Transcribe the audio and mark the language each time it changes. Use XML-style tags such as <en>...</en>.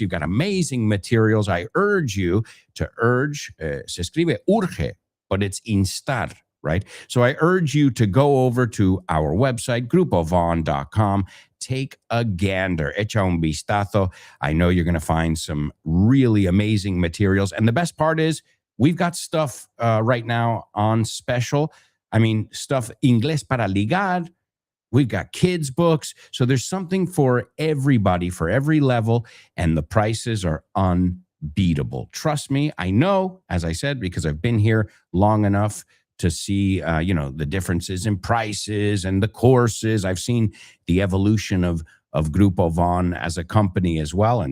<en>You've got amazing materials. I urge you to</en> <es>se escribe urge,</es> <en>but it's instar, right? So I urge you to go over to our website, grupovon.com. Take a gander.</en> <es>Echa un vistazo.</es> <en>I know you're going to find some really amazing materials. And the best part is, we've got stuff right now on special. I mean, stuff Inglés para ligar. We've got kids' books. So there's something for everybody, for every level, and the prices are unbeatable. Trust me, I know, as I said, because I've been here long enough to see, the differences in prices and the courses. I've seen the evolution of Grupo Von as a company as well.</en>